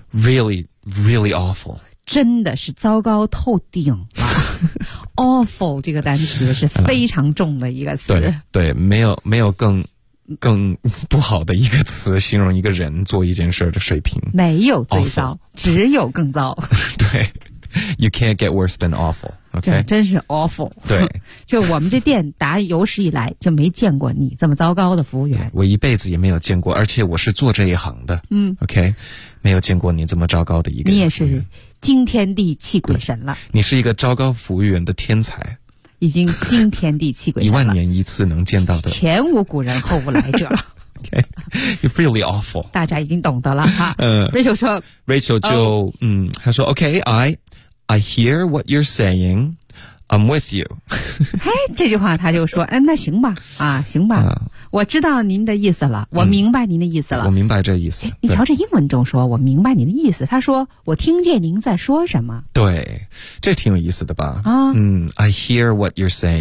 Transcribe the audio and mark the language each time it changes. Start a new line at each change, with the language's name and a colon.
English: Really really awful
Chinese: 真的是糟糕透顶了awful 这个单词是非常重的一个词对对没有更不好的一个词形容一个人做一件事的水平没有最糟、
English: awful.
Chinese: 只有更糟
English: 对 You can't get worse than awful、okay?
Chinese: 真是 awful 对就我们这店打有史以来就没见过你这么糟糕的服务员我一辈子也没有见过而且我是做这一行的嗯 OK 没有见过你这么糟糕的一个人你也是惊天地泣鬼神了你是一个糟糕服务员的天才已经惊天地泣鬼神了一万年一次能见到的前无古人后无来者
English: Okay. You're really awful
Chinese: 大家已经懂得了哈、Rachel 说 Rachel 就、oh. 他说
English: OK I hear what you're saying I'm with you
Chinese: 哎，这句话他就说哎，那行吧啊，行吧、我知道您的意思了我明白您的意思了、我明白这意思你瞧这英文中说我明白您的意思他说我听见您在说什么对这挺有意思的吧、
English: I hear what you're saying